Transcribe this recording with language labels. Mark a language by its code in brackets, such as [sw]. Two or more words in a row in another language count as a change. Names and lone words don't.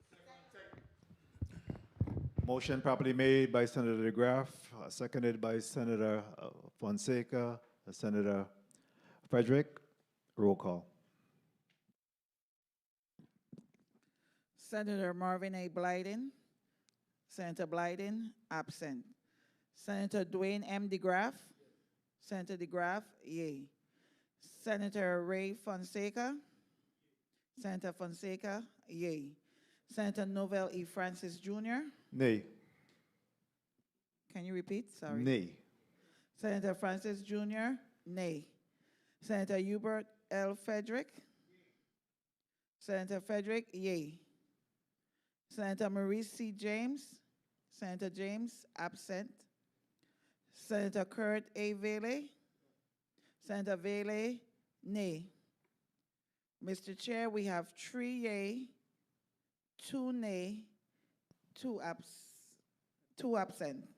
[en] Motion properly made by Senator DeGraff, seconded by Senator Fonseca, Senator Frederick. Roll call. Senator Marvin A. Blyden. Senator Blyden, absent. Senator Dwayne M. DeGraff. Senator DeGraff, yea. Senator Ray Fonseca. Senator Fonseca, yea. Senator Novell E. Francis Jr. Nay. Can you repeat? Sorry. Nay. Senator Francis Jr., nay. Senator Hubert L. Frederick. Senator Frederick, yea. Senator Maurice C. James. Senator James, absent. Senator Kurt A. Vele. Senator Vele, nay. Mr. Chair, we have 3 yea, 2 nay, 2 absent.